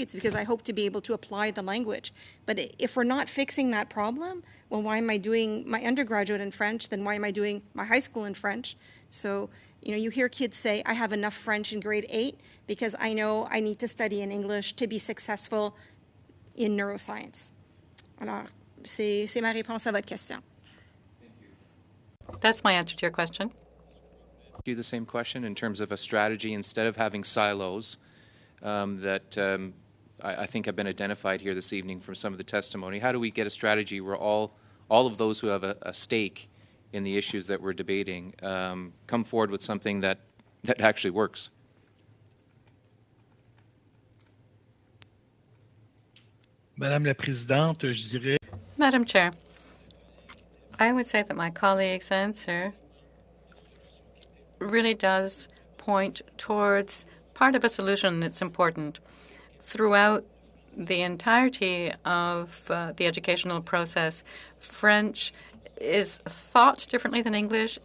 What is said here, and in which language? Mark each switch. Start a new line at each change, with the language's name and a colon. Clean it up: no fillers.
English: It's because I hope to be able to apply the language. But if we're not fixing that problem, well, why am I doing my undergraduate in French? Then why am I doing my high school in French? So, you hear kids say, I have enough French in grade 8 because I know I need to study in English to be successful in neuroscience.
French: Alors, c'est ma réponse à votre question.
English: That's my answer to your question. You the same question in terms of a strategy instead of having silos that I think have been identified here this evening from some of the testimony. How do we get a strategy where all of those who have a stake in the issues that we're debating come forward with something that actually works?
French: Madame la Présidente, je dirais...
English: Madam Chair, I would say that my colleague's answer really does point towards part of a solution that's important. Throughout the entirety of the educational process, French is thought differently than English.